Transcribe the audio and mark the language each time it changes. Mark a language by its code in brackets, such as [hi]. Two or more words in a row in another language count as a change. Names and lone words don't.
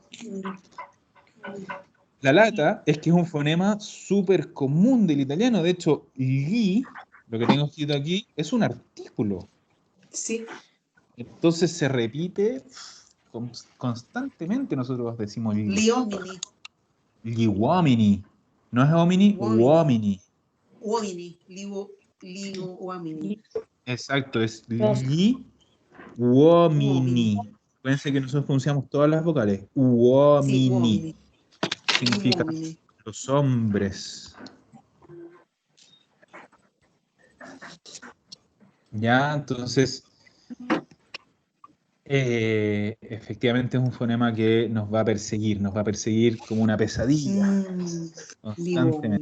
[es] La lata es que es un fonema súper común del italiano. De hecho, li, lo que tengo escrito aquí, es un artículo. sí. Entonces se repite constantemente. Nosotros decimos li. [it] Liomini. Gli uomini. [es] No es homini, [it] Uomini. uomini. Uomini. Liu uomini. [es] Exacto, es [it] gli uomini. Uomini. [es] Acuérdense que nosotros pronunciamos todas las vocales. Sí, [it] Uomini. uomini. [es] Significa [it] Uomini. [es] los hombres. Ya, entonces, efectivamente es un fonema que nos va a perseguir como una pesadilla, constantemente.